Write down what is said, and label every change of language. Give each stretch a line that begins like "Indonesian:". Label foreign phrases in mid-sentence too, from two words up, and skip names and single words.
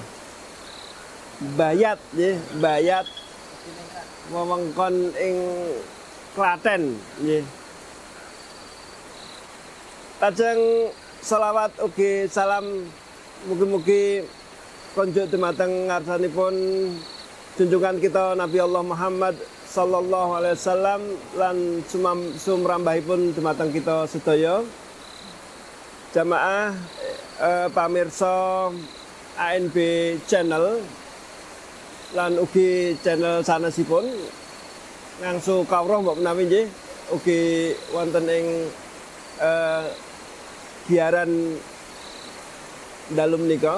Javanese: Bayat nggih, Bayat wewengkon ing Klaten nggih. Lajeng selawat ugi salam mugi-mugi konjuk dumateng ngarsanipun junjungan kita Nabi Allah Muhammad
Arabic: صلى الله عليه وسلم
Javanese: lan sumrambahipun dumateng kita sedaya. Jamaah pamirsa ANB channel lan ugi channel sanesipun ngangsu kawruh mbok menawi nggih ugi wonten ing giaran dalu menika.